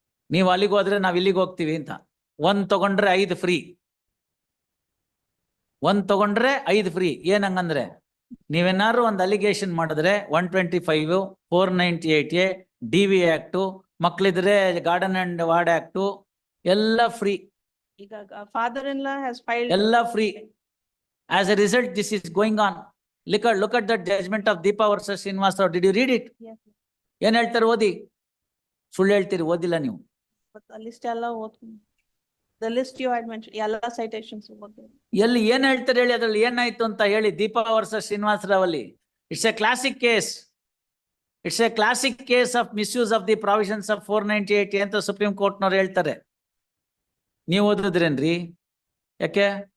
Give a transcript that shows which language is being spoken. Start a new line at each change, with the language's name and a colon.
Kannada: ನೀವು ಅಲ್ಲಿಗೆ ಹೋದ್ರೆ ನಾವ್ ಇಲ್ಲಿಗೆ ಹೋಗ್ತೀವಿ ಅಂತ. 1 ತಗೊಂಡ್ರೆ 5 ಫ್ರೀ, 1 ತಗೊಂಡ್ರೆ 5 ಫ್ರೀ. ಏನಂಗಂದ್ರೆ ನೀವೇನಾದ್ರು ಒಂದು ಅಲಿಗೇಷನ್ ಮಾಡಿದ್ರೆ 125, 498A, DV act, ಮಕ್ಳಿದ್ರೆ garden and ward act ಎಲ್ಲ ಫ್ರೀ.
English: ಈಗ father-in-law has filed.
Kannada: ಎಲ್ಲ free.
English: As a result, this is going on. Look at the judgment of Deepa versus Srinivas Rao. Did you read it? Yes.
Kannada: ಏನ್ ಹೇಳ್ತಾರೆ ಓದಿ? ಸುಳ್ಳು ಹೇಳ್ತೀರಿ, ಓದಿಲ್ಲ ನೀವು.
English: But the list
Kannada: ಎಲ್ಲ ಓದ್ತೀನಿ.
English: The list you had mentioned, ಎಲ್ಲ citations
Kannada: ಓದ್ತೀನಿ. ಎಲ್ಲಿ ಏನ್ ಹೇಳ್ತಾರೆ ಹೇಳಿ, ಅದ್ರಲ್ಲಿ ಏನಾಯ್ತು ಅಂತ ಹೇಳಿ. ದೀಪಾ ವರ್ಸಸ್ ಶ್ರೀನಿವಾಸ ರಾವ್ ಅಲ್ಲಿ
English: It's a classic case. It's a classic case of misuse of the provisions of 498
Kannada: ಅಂತ ಸುಪ್ರೀಂ ಕೋರ್ಟ್ನವ್ರು ಹೇಳ್ತಾರೆ. ನೀವು ಓದಿದ್ರೇನ್ರಿ? ಯಾಕೆ